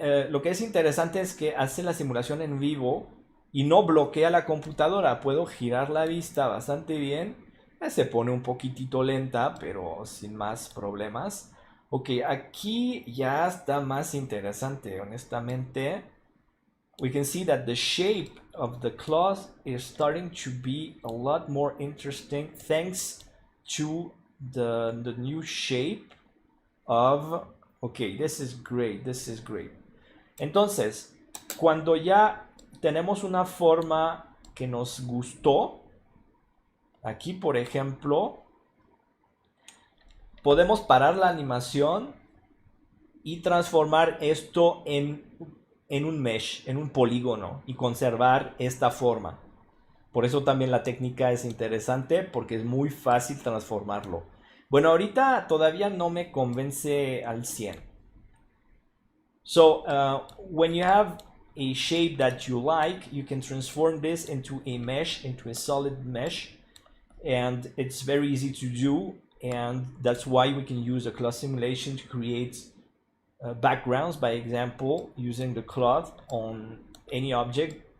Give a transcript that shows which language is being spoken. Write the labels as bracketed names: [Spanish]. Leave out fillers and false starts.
[Spanish] Lo que es interesante es que hace la simulación en vivo y no bloquea la computadora. Puedo girar la vista bastante bien. Se pone un poquitito lenta, pero sin más problemas. Ok, aquí ya está más interesante, honestamente. [English] We can see that the shape of the cloth is starting to be a lot more interesting thanks to the new shape of... Ok, this is great, this is great. [Spanish] Entonces, cuando ya tenemos una forma que nos gustó, aquí por ejemplo, podemos parar la animación y transformar esto en un mesh, en un polígono y conservar esta forma. Por eso también la técnica es interesante porque es muy fácil transformarlo. Bueno, ahorita todavía no me convence al 100. [English] So, when you have a shape that you like, you can transform this into a mesh, into a solid mesh. And it's very easy to do. And that's why we can use a cloth simulation to create backgrounds, by example, using the cloth on any object.